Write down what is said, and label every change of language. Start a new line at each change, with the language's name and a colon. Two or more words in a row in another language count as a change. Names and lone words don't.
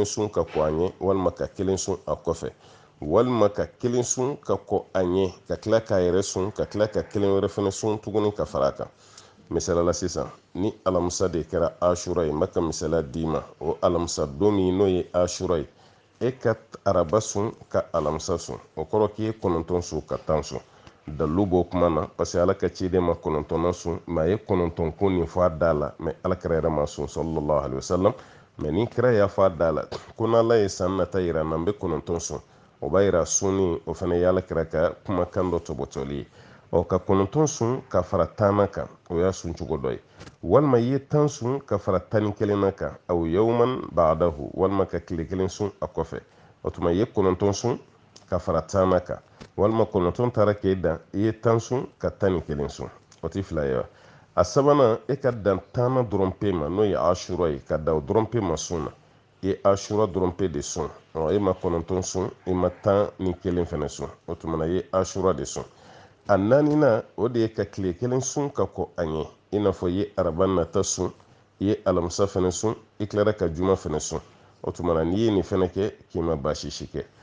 Bambara: sun ka kɔ a ɲɛ walima ka 1 sun a kɔfɛ walima ka 1 sun ka kɔ a ɲɛ ka tila k'a yɛrɛ sun ka tila ka 1 wɛrɛ fɛnɛ sun tuguni ka fara a kan misalala sisan ni alamisa de kɛra ashura ye n bɛ ka misala d'i ma o alamisa don min n'o ye ashura ye e ka araba sun ka alamisa sun o kɔrɔ k'i ye 9 sun ka 10 sun dalu b'o kuma na
French: parce que
Bambara: ala ka ciden ma 9 sun mɛ a ye 9 ko nin fɔ a da la mɛ alakira yɛrɛ ma sun
Arabic: صلى الله عليه وسلم
Bambara: mɛ ni kira y'a fɔ a da la ko n'ala ye san nata yira n na n bɛ 9 sun o b'a yira sunni o fana ye alakira ka kumakan dɔ tɔbɔtɔli ye ka 9 sun ka fara 10 kan o y'a sun cogo dɔ ye walima i ye 10 sun ka fara 11 na kan
Arabic: أو يوما بعده
Bambara: walima ka tile 1 sun a kɔfɛ o tuma i ye 9 sun ka fara 10 kan walima 9 taara k'e dan i ye 10 sun ka 11 sun o tɛ fila ye wa a sabanan e ka dan 10 dɔrɔn pe ma n'o ye ashura ye ka dan o dɔrɔn pe ma sun na i ye ashura dɔrɔn pe de sun e ma 9 sun i ma 11 fɛnɛ sun o tuma na i ye ashura de sun a 4nan o de ye ka tile 1 sun ka kɔ a ɲɛ i n'a fɔ i ye araba nata sun i ye alamisa fɛnɛ sun i tilara ka juma fɛnɛ sun o tuma na n'i ye nin fɛnɛ kɛ k'i ma baasi si kɛ